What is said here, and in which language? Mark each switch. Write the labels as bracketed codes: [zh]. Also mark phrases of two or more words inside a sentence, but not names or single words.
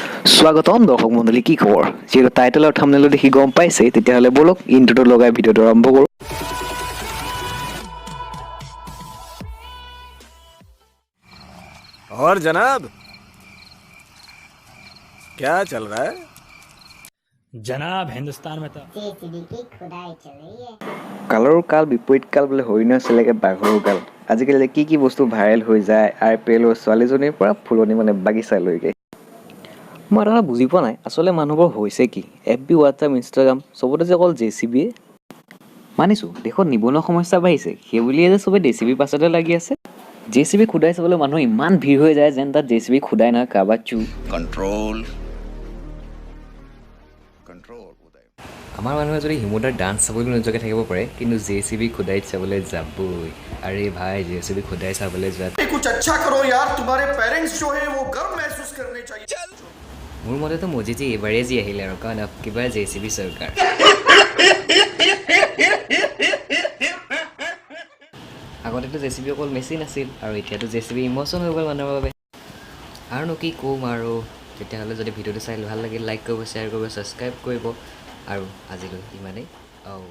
[as] স্বাগতম দৰ্শক মণ্ডলী, কি খবৰ? যিহেতু টাইটেল আৰু থাম্বনেইল দেখি গম পাইছে, তেতিয়াহ'লে বলক ইন্ট্ৰটো লগাই ভিডিঅ'টো আৰম্ভ কৰোঁ। [hi] और जनाब क्या चल रहा है? जनाब हिंदुस्तान में तो जेसीबी की खुदाई चल रही है। [as] কালৰো কাল বিপৰীত কাল বোলে হৰিণৰ চেলেকে বাঘৰো কাল। আজিকালি কি কি বস্তু ভাইৰেল হৈ যায়, IPL ছোৱালীজনীৰ পৰা ফুলনি মানে বাগিচালৈকে। মই এটা বুজি পোৱা নাই, আচলতে মানুহবোৰ হৈছে কি? FB, WhatsApp, Instagram চবতে যে অকল JCB। মানিছোঁ দেশত নিবনুৱা সমস্যা বাঢ়িছে, সেইবুলিয়ে যে চবে JCB পাছতে লাগি আছে। JCB খুদাই চাবলৈ মানুহ ইমান ভিৰ হৈ যায় যেন তাত JCB খুদাই নহয় কাৰোবাৰ control. আমাৰ মানুহে যদি হিমুদাৰ ডান্স চাবলৈ নোযোৱাকৈ থাকিব পাৰে, কিন্তু JCB খুদাইত চাবলৈ যাবই। আৰে ভাই, JCB খুদাই চাবলৈ যোৱাত [hi] कुछ अच्छा करो यार, तुम्हारे पेरेंट्स जो है वो गर्व महसूस करने चाहिए। [as] মোৰ মতেতো মোদীজী এইবাৰেই যি আহিলে আৰু, কাৰণ কিবা JCB চৰকাৰ। আগতেতো JCB অকল মেচিন আছিল, আৰু এতিয়াতো JCB ইম'চন হৈ গ'ল মানুহৰ বাবে। আৰুনো কি ক'ম আৰু, তেতিয়াহ'লে যদি ভিডিঅ'টো চাই ভাল লাগিল, লাইক কৰিব, শ্বেয়াৰ কৰিব, ছাবস্ক্ৰাইব কৰিব, আৰু আজিলৈ ইমানেই।